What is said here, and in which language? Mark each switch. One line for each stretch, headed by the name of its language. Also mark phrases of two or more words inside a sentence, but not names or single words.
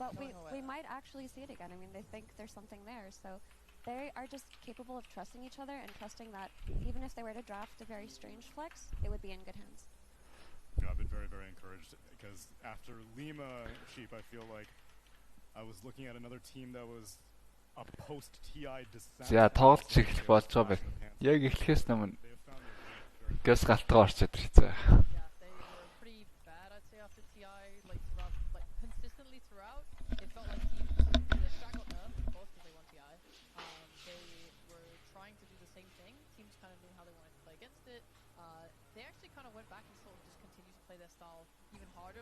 English: But we might actually see it again. I mean, they think there's something there, so they are just capable of trusting each other and trusting that even if they were to draft a very strange flex, it would be in good hands. Yeah, I've been very, very encouraged because after Lima Sheep, I feel like I was looking at another team that was a post-TI descent.
Mongolian: За тоглож эхлэх болж байгаа байх. Яг эхлэхээс өмнө гэс галтгаа орчод ирчихсэн.
English: Yeah, they were pretty bad, I'd say, after TI, like consistently throughout. It felt like teams, the strat got nerfed, of course, because they won TI. They were trying to do the same thing. Teams kind of knew how they wanted to play against it. They actually kind of went back and sort of just continued to play their style even harder.